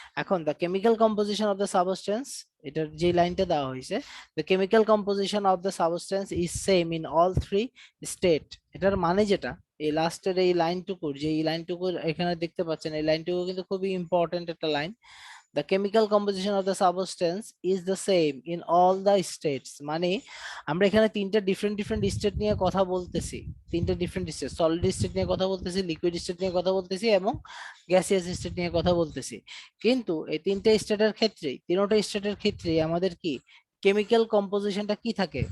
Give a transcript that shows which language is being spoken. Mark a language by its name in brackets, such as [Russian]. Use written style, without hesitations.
[English] এখন the chemical composition of the substance, [Bangla] এটার যে লাইনটা দেওয়া হয়েছে, [English] The chemical composition of the substance is same in all three state. [Bangla] এটার মানে যেটা, এই লাস্টের এই লাইনটুকুর, যে এই লাইনটুকু এখানে দেখতে পাচ্ছেন, এই লাইনটুকু কিন্তু খুবই ইম্পর্টেন্ট একটা line. [English] The chemical composition of the substance is the same in all the states। [Bangla] মানে আমরা এখানে তিনটা ডিফারেন্ট স্টেট নিয়ে কথা বলতেছি। তিনটা ডিফারেন্ট স্টেট, সলিড স্টেট নিয়ে কথা বলতেছি, লিকুইড স্টেট নিয়ে কথা বলতেছি এবং গ্যাসিয়াস স্টেট নিয়ে কথা বলতেছি। কিন্তু এই তিনটা স্টেটের ক্ষেত্রেই, তিনটা স্টেটের ক্ষেত্রেই আমাদের কি কেমিক্যাল কম্পোজিশনটা কি থাকে?